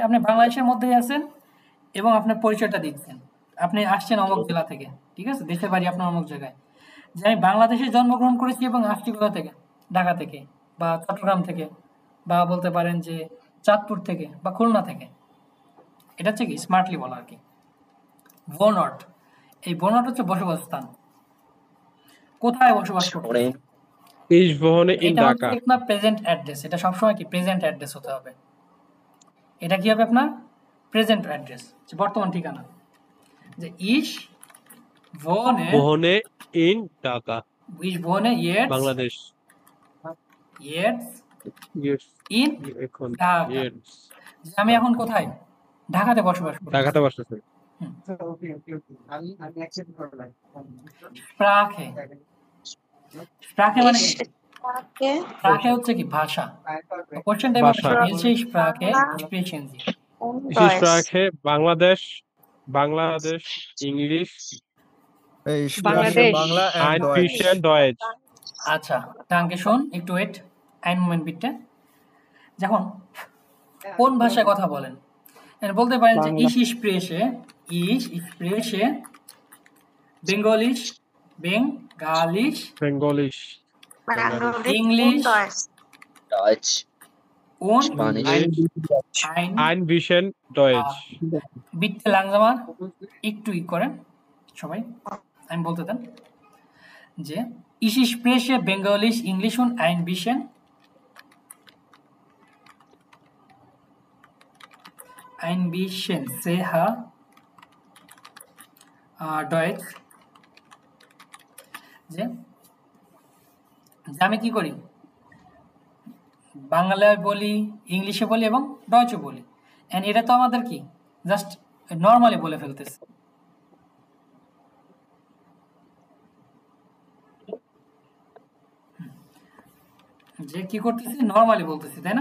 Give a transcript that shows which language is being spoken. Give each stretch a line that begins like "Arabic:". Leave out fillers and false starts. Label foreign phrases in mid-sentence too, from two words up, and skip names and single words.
Bangla: আপনি বাংলাদেশের মধ্যেই আছেন এবং আপনার পরিচয়টা দিচ্ছেন, আপনি আসছেন অমুক জেলা থেকে, ঠিক আছে, দেশের বাড়ি আপনার অমুক জায়গায়, যে আমি বাংলাদেশে জন্মগ্রহণ করেছি এবং আসছি কোথা থেকে, ঢাকা থেকে বা চট্টগ্রাম থেকে, বা বলতে পারেন যে চাঁদপুর থেকে বা খুলনা থেকে। এটা হচ্ছে কি স্মার্টলি বলা আর কি। ভোনট, এই ভোনট হচ্ছে বসবাস স্থান, কোথায় বসবাস করতে।
German: Ich wohne in
Bangla: এটা ঢাকা। হচ্ছে আপনার
English: present address.
Bangla: এটা সবসময় কি
English: present address
Bangla: হতে হবে। এটা কি হবে আপনার
English: present address,
Bangla: বর্তমান ঠিকানা।
German: যে ich wohne in ঢাকা, ich wohne jetzt বাংলাদেশ। in
Bangla: এখন ঢাকা, যে আমি এখন কোথায়, ঢাকাতে বসবাস করি। ঢাকাতে বসতেছে। Sprache, Sprache মানে কি? Sprache হচ্ছে কি ভাষা।
English: question type
Bangla: ভাষা।
German: welche Sprache sprechen Sie? Sprache বাংলাদেশ, বাংলাদেশ, ইংলিশ, বাংলাদেশ।
Bangla: বাংলা
German: ein bisschen Deutsch। আচ্ছা, danke schön,
Bangla: একটু ওয়েট,
German: einen Moment bitte।
Bangla: যখন কোন ভাষায় কথা বলেন, বলতে পারেন যে
German: ich spreche Bengalisch, Bengalisch, English Deutsch, und Spanisch, ein bisschen Deutsch। bitte langsamer,
Bangla: একটু করেন সবাই, আমি বলতে দেন যে
German: ich spreche Bengalisch, English und ein bisschen sehr Deutsch।
Bangla: যে আমি কি করি, বাংলায় বলি, ইংলিশে বলি এবং ডয়েচে বলি। এন্ড এটা তো আমাদের কি
English: just normally
Bangla: বলে ফেলতেছে। যে কি করতেছি, নর্মালি বলতেছি, তাই না?